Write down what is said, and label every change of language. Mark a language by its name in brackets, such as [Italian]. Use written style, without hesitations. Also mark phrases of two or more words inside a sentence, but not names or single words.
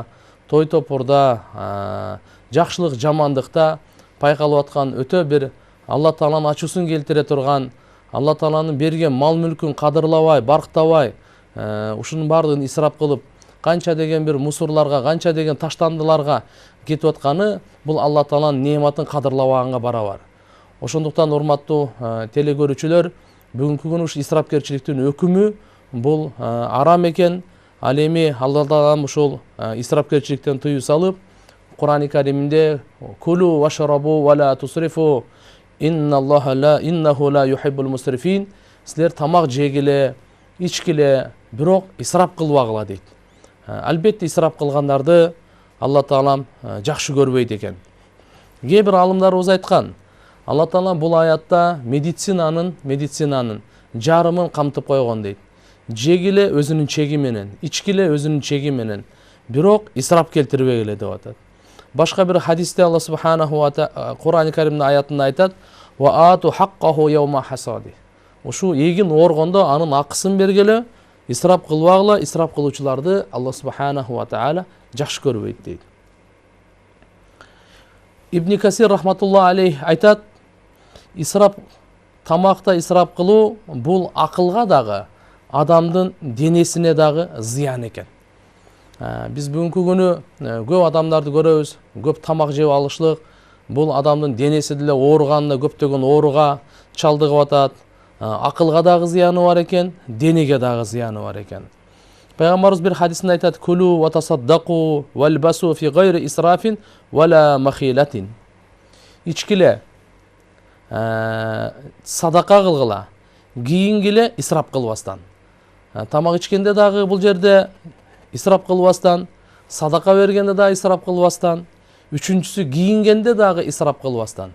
[Kyrgyz] той топурда, жакшылык жамандыкта пайкалып аткан өтө бир Алла Тааланын ачуусун келтире турган, Алла Тааланын берген мал мүлкүн кадырлабай, барктабай, ушунун бардыгын исрап кылып, канча деген бир мусорларга, канча деген таштандыларга кетип атканы бул Алла Тааланын неаматын кадырлабаганга барабар. Ошондуктан урматтуу телекөрүүчүлөр, бүгүнкү күнү ушу исрапкерчиликтин өкүмү бул арам экен. Ал эми Алла Таалам ушул исрапкерчиликтен тыюу салып, Кур'ани Кариминде [Arabic] «كلوا واشربوا ولا تسرفوا إنه لا يحب المسرفين». [Kyrgyz] Силер тамак жегиле, ичкиле, бирок исрап кылбагыла дейт. Албетте исрап кылгандарды Алла Таалам жакшы көрбөйт экен. Кээ бир алымдарыбыз айткан, Алла Таала бул аятта медицинанын жарымын камтып койгон дейт. Жегиле өзүнүн чеги менен, ичкиле өзүнүн чеги менен, бирок исрап келтирбегиле деп атат. Башка бир хадисте Алла [Arabic] سبحانه وتعالى [Kyrgyz] Кур'ани Каримдин аятында айтат: [Arabic] «وآتوا حقه يوم حصاده». [Kyrgyz] Ушу эгин оргондо анын акысын бергиле, исрап кылбагыла, исрап кылуучуларды Алла [Arabic] سبحانه وتعالى [Kyrgyz] жакшы көрбөйт дейт. Ибн Касир [Arabic] رحمة الله عليه [Kyrgyz] айтат: исрап, тамакта исрап кылуу бул акылга дагы, адамдын денесине дагы зыян экен. Биз бүгүнкү күнү көп адамдарды көрөбүз, көп тамак жеп алышлык бул адамдын денеси деле ооруганына көптөгөн ооруга чалдыгып атат. Акылга дагы зыяны бар экен, денеге дагы зыяны бар экен. Пайгамбарыбыз бир хадисинде айтат: [Arabic] «كلوا وتصدقوا والبسوا في غير إسراف ولا مخيلة». [Kyrgyz] Ичкиле, садака кылгыла, кийингиле исрап кылбастан. Тамак ичкенде дагы бул жерде исрап кылбастан, садака бергенде дагы исрап кылбастан, үчүнчүсү кийингенде дагы исрап кылбастан.